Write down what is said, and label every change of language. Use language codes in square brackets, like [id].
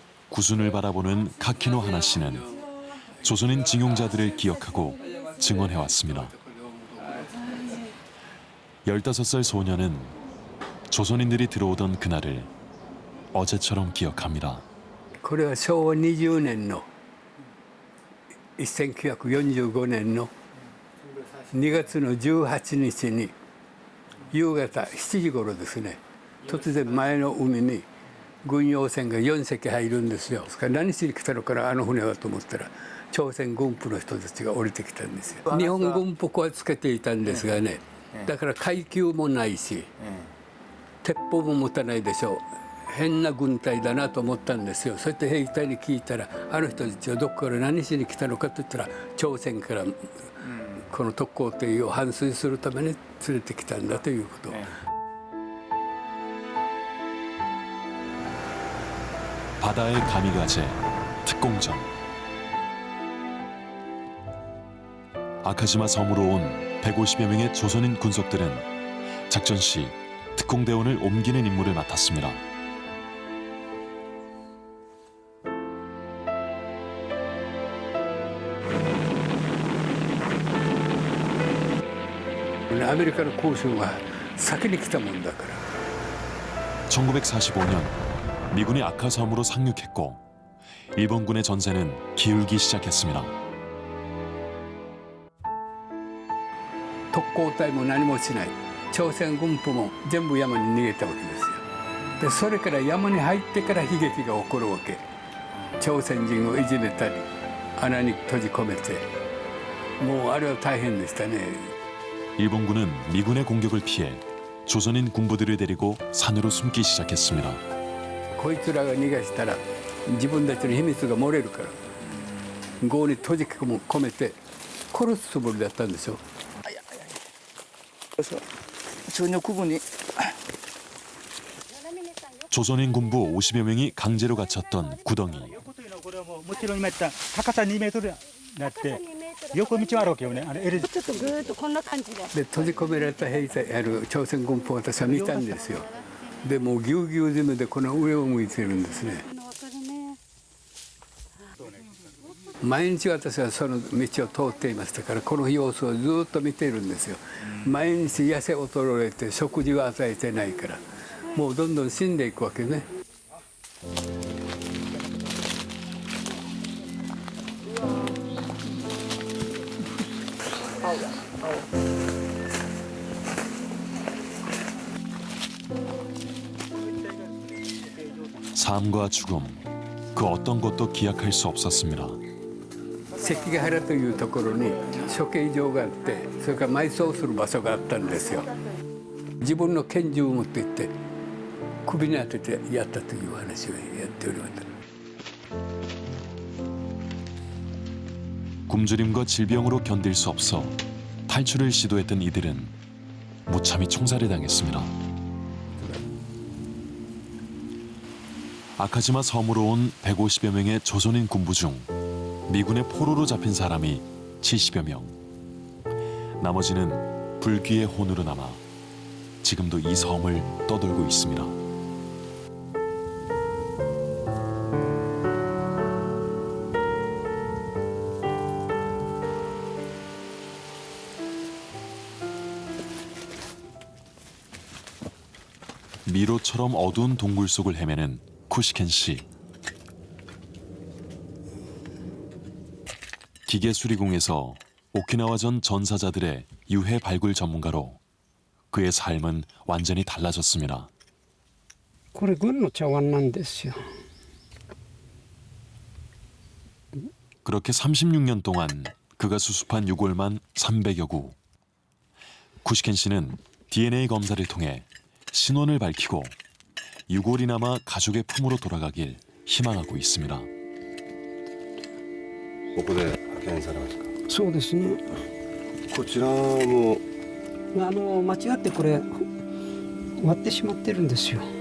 [ko] 구순을 바라보는 카키노 하나 씨는 조선인 징용자들을 기억하고 증언해왔습니다. 15살 소년은 조선인들이 들어오던 그날을 어제처럼 기억합니다. [ja] これは昭和20年の1945年の2月の18日に夕方7時頃ですね、突然前の海に軍用船が4隻入るんですよ。何しに来たのかなあの船はと思ったら朝鮮軍部の人たちが降りてきたんですよ。日本軍服はつけていたんですがね、だから階級もないし鉄砲も持たないでしょう。変な軍隊だなと思ったんですよ。そうやって兵隊に聞いたらあの人たちはどこから何しに来たのかと言ったら朝鮮からこの特攻艇を反水するために連れてきたんだということ。 [ko] 바다의 가미가제, 특공전. 아카지마 섬으로 온 150여 명의 조선인 군속들은 작전 시 특공대원을 옮기는 임무를 맡았습니다. 아메리카의 공수가 [ja] 先に来たもんだから。 [ko] 1945년 미군이 아카섬으로 상륙했고 일본군의 전세는 기울기 시작했습니다. [ja] 特攻隊も何もしない。朝鮮軍部も全部山に逃げたわけですよ。でそれから山に入ってから悲劇が起こるわけ。朝鮮人をいじめたり穴に閉じ込めてもうあれは大変でしたね。 [ko] 일본군은 미군의 공격을 피해 조선인 군부들을 데리고 산으로 숨기 시작했습니다. [ja] こいつらが逃がしたら自分たちの秘密が漏れるから壕に閉じ込めて殺すつもりだったんですよ。 [ko] 그래서 전혀 구분이 조선인 군부 50여 명이 강제로 갇혔던 구덩이. [ja] もちろん今言った高さ2メートルなって横道もあるわけよね。ちょっとぐーっとこんな感じで。で閉じ込められた兵隊朝鮮軍部を私は見たんですよ。でもうぎゅうぎゅう詰めでこの上を向いてるんですね。毎日私はその道を通っていましたからこの様子をずっと見ているんですよ。毎日痩せ衰えて食事を与えてないからもうどんどん死んでいくわけね。 [ko] 삶과 죽음, 그 어떤 것도 기약할 수 없었습니다. [ja] 関ヶ原というところに処刑場があってそれから埋葬する場所があったんですよ。自分の拳銃を持って行って首に当ててやったという話をやっておりました。 [ko] 굶주림과 질병으로 견딜 수 없어 탈출을 시도했던 이들은 무참히 총살을 당했습니다. 아카지마 섬으로 온 150여 명의 조선인 군부 중 미군의 포로로 잡힌 사람이 70여 명. 나머지는 불귀의 혼으로 남아 지금도 이 섬을 떠돌고 있습니다. 미로처럼 어두운 동굴 속을 헤매는 쿠시켄 씨. 기계 수리공에서 오키나와전 전사자들의 유해 발굴 전문가로 그의 삶은 완전히 달라졌습니다. [ja] これ軍の茶碗なんですよ。 [ko] 그렇게 36년 동안 그가 수습한 유골만 300여 구. 쿠시켄 씨는 DNA 검사를 통해 신원을 밝히고 유골이 남아 가족의 품으로 돌아가길 희망하고 있습니다. [ja] ここで派遣されましたか。そうですね。こちらも間違ってこれ割ってしまってるんですよ。